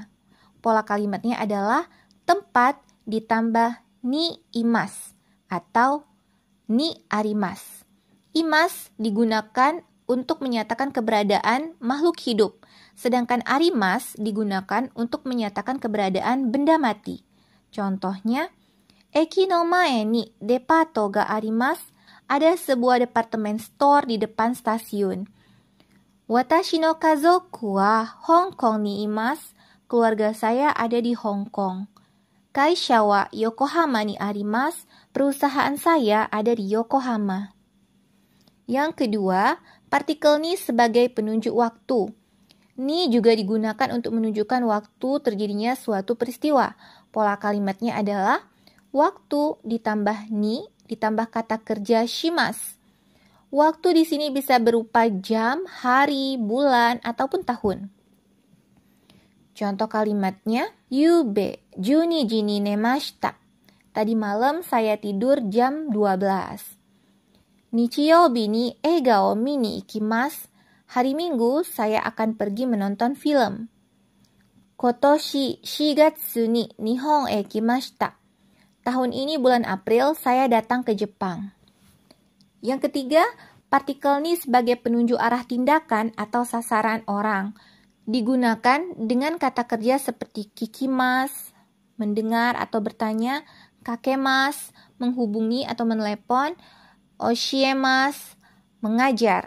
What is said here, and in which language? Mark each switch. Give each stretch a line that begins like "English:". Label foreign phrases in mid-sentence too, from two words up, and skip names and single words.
Indonesian: Pola kalimatnya adalah tempat ditambah
Japanese: にいます
Indonesian: atau
Japanese: にあります.
Indonesian: Imas digunakan untuk menyatakan keberadaan makhluk hidup, sedangkan arimas digunakan untuk menyatakan keberadaan benda mati. Contohnya,
Japanese: 駅の前にデパートがあります.
Indonesian: Ada sebuah departemen store di depan stasiun.
Japanese: 私の家族は香港にいます.
Indonesian: Keluarga saya ada di Hong Kong.
Japanese: 会社は横浜にあります.
Indonesian: Perusahaan saya ada di Yokohama. Yang kedua, partikel ni sebagai penunjuk waktu. Ni juga digunakan untuk menunjukkan waktu terjadinya suatu peristiwa. Pola kalimatnya adalah waktu ditambah ni ditambah kata kerja shimas. Waktu di sini bisa berupa jam, hari, bulan, ataupun tahun. Contoh kalimatnya,
Japanese: 夕べ12時に寝ました.
Indonesian: Tadi malam saya tidur jam 12.
Japanese: 日曜日に映画を見に行きます.
Indonesian: Hari Minggu saya akan pergi menonton film.
Japanese: 今年4月に日本へ来ました.
Indonesian: Tahun ini bulan April saya datang ke Jepang. Yang ketiga, partikel ni sebagai penunjuk arah tindakan atau sasaran orang. Digunakan dengan kata kerja seperti kikimas, mendengar atau bertanya, kakemas, menghubungi atau menelepon, oshiemas, mengajar.